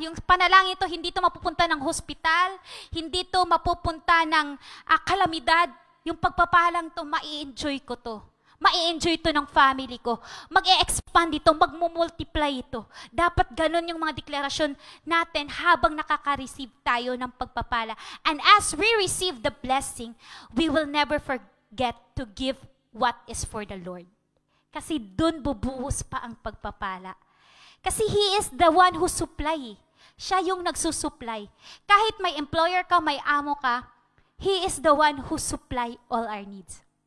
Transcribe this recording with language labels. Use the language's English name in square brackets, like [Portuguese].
[Filipino] Yung panalangin ito, hindi ito mapupunta ng hospital, hindi ito mapupunta ng kalamidad. Yung pagpapalang ito, mai-enjoy ko to. Mai-enjoy ito ng family ko. Mag-e-expand ito, mag-multiply ito. Dapat ganun yung mga deklarasyon natin habang nakaka-receive tayo ng pagpapala. [English] And as we receive the blessing, we will never forget to give what is for the Lord. [Filipino] Kasi dun bubuhos pa ang pagpapala. [English] Kasi He is the one who supply. [Filipino] Siya yung nagsusupply. Kahit may employer ka, may amo ka, [English] He is the one who supply all our needs.